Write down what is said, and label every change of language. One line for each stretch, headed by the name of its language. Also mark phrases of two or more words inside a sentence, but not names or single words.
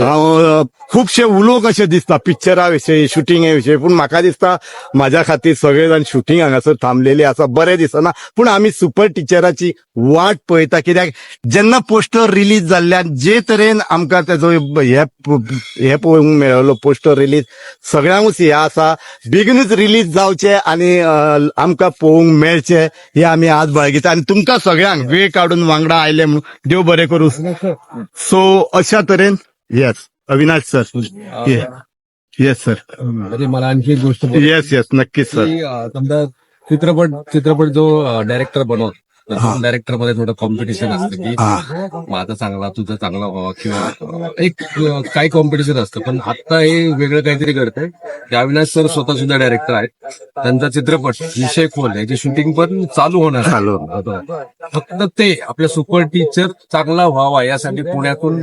Konkani: हांव खुबशे उलोवंक अशें दिसता पिक्चरा विशयी शुटिंगे विशयी पूण म्हाका दिसता म्हाज्या खातीर सगळे जाण शुटिंग हांगासर थांबलेली आसा बरें दिसना पूण आमी सुपर टिचराची वाट पळयता कित्याक जेन्ना पोस्टर रिलीज जाल्ल्यान जे तरेन आमकां तेजो हे पळोवंक मेळलो पोस्टर रिलीज सगळ्यांकूच हे आसा बेगीनूच रिलीज जावचे आनी आमकां पळोवंक मेळचे हे आमी आज बाळगिता आनी तुमकां सगळ्यांक वेळ काडून वांगडा आयले म्हणून देव बरें करूं. सो अशा तरेन येस अविनाश सर येस सर
Marathi: म्हणजे मला आणखी एक गोष्ट येस येस नक्कीच सर. की समजा चित्रपट जो डायरेक्टर बनवतो डायरेक्टर मध्ये थोडं कॉम्पिटिशन असतं की माझा चांगला तुझा चांगला व्हावा किंवा एक काही कॉम्पिटिशन असतं पण आता हे वेगळं काहीतरी घडतंय की अविनाश सर स्वतः सुद्धा डायरेक्टर आहेत त्यांचा चित्रपट विषय खोल याची शूटिंग पण चालू होणार फक्त ते आपल्या सुपर टीचर चांगला व्हावा यासाठी पुण्यातून